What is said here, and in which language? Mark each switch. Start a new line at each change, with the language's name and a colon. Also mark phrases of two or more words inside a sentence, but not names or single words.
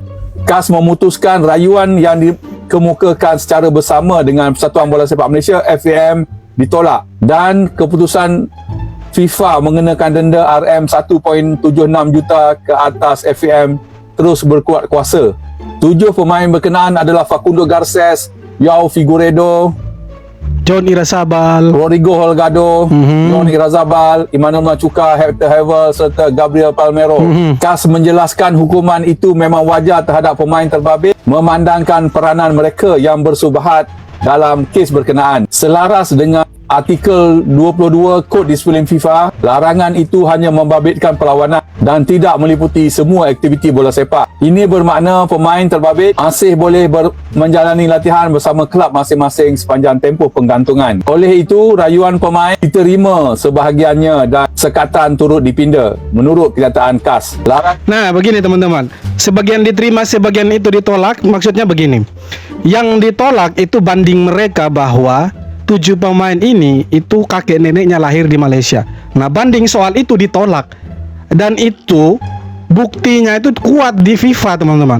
Malay: KAS memutuskan rayuan yang dikemukakan secara bersama dengan Persatuan Bola Sepak Malaysia FAM ditolak dan keputusan FIFA mengenakan denda RM1.76 juta ke atas FAM terus berkuat kuasa. 7 pemain berkenaan adalah Facundo Garces, João Figueiredo, John Irasabal, Rodrigo Holgado, John Irazabal, Emmanuel Machuca, Hector Hevel serta Gabriel Palmero. KAS menjelaskan hukuman itu memang wajar terhadap pemain terbabit memandangkan peranan mereka yang bersubahat dalam kes berkenaan. Selaras dengan artikel 22 Kod Disiplin FIFA, larangan itu hanya membabitkan perlawanan dan tidak meliputi semua aktiviti bola sepak. Ini bermakna pemain terbabit masih boleh menjalani latihan bersama kelab masing-masing sepanjang tempoh penggantungan. Oleh itu, rayuan pemain diterima sebahagiannya dan sekatan turut dipinda menurut kenyataan KAS.
Indonesian: Nah, begini teman-teman. Sebagian diterima, sebagian itu ditolak. Maksudnya begini. Yang ditolak itu banding mereka bahwa 7 pemain ini itu kakek neneknya lahir di Malaysia. Nah, banding soal itu ditolak. Dan itu buktinya itu kuat di FIFA, teman-teman.